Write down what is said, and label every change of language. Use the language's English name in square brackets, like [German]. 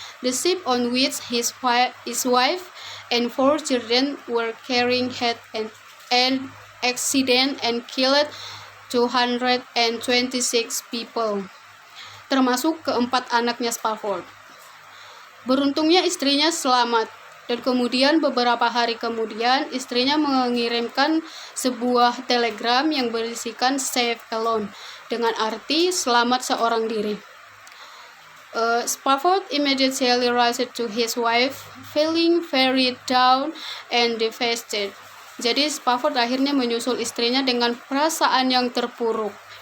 [English] The ship on which his wife and 4 children were carrying had an accident and killed 226 people, [Indonesian] termasuk keempat anaknya Spafford. Beruntungnya istrinya selamat, dan kemudian beberapa hari kemudian istrinya mengirimkan sebuah telegram yang berisikan [English] "Save Alone" [Indonesian] dengan arti selamat seorang diri. [English] Spafford immediately rushed to his wife, feeling very down and devastated. [Indonesian] Jadi Spafford akhirnya menyusul istrinya dengan perasaan yang terpuruk.